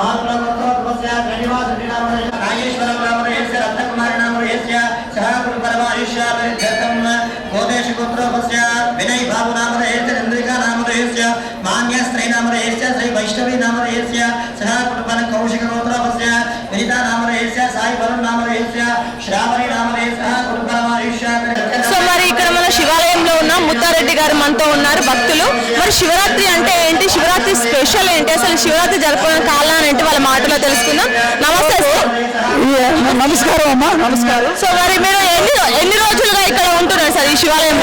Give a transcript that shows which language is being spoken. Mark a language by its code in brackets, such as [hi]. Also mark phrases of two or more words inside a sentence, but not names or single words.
[sa] नागेश्वर विनय बाबू नामधेयस्य चंद्रिका नामधेयस्य मान्यस्त्री नामधेयस्य श्री वैष्णवी नामधेयस्य सह कुटुंबन कौशिक गोत्रस्य विनीता नामधेयस्य साई वरुण नामधेयस्य श्रावणी नामधेयस्य कुटुंबनमायुष्य [te] సో మరి ఇక్కడ మన శివాలయంలో ఉన్న ముత్తారెడ్డి గారు మనతో ఉన్నారు భక్తులు. మరి శివరాత్రి అంటే ఏంటి, శివరాత్రి స్పెషల్ ఏంటి, అసలు శివరాత్రి జరుపుకునే కాలం ఏంటి వాళ్ళ మాటలో తెలుసుకుందాం. నమస్తే. నమస్కారం అమ్మా. నమస్కారం. సో మరి మీరు ఎన్ని రోజులుగా ఇక్కడ ఉంటున్నారు సార్ ఈ శివాలయంలో?